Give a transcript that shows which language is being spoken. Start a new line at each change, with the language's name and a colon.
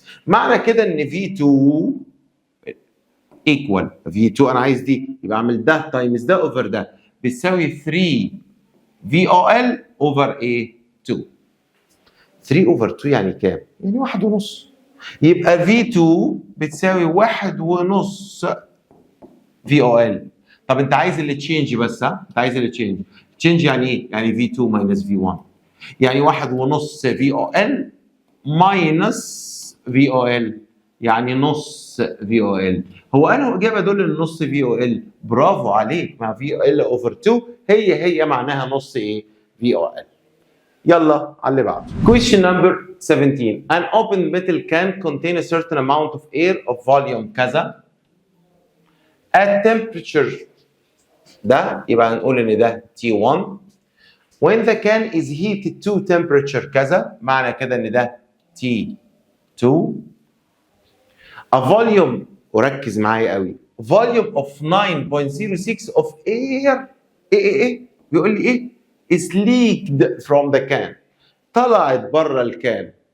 Arabic: معنى كده ان V2 equal V2 انا عايز دي يبقى اعمل ده تايمز ده اوفر ده بتساوي 3 VOL over A 2. 3 over 2 يعني كام؟ يعني 1.5. يبقى V2 بتساوي 1.5 VOL. طب انت عايز اللي تشينج بس، ها؟ انت عايز اللي تشينج. تشينج يعني ايه؟ يعني V2 minus V1. يعني 1.5 VOL minus VOL يعني نص VOL. هو انا اجابه دول النص VOL. برافو عليك، مع VOL over 2 هي معناها نص ايه؟ VOL. يلا على اللي بعده.
English: Question number 17. An open metal can contain a certain amount of air of volume كذا at temperature ده
Arabic: يبقى هنقول ان ده T1
English: when the can is heated to temperature كذا
Arabic: معنى كده ان ده T2
English: a volume
Arabic: وركز معايا قوي
English: volume of 9.06 of air
Arabic: ايه بيقول لي ايه
English: is leaked from the can
Arabic: طلعت بره الكان.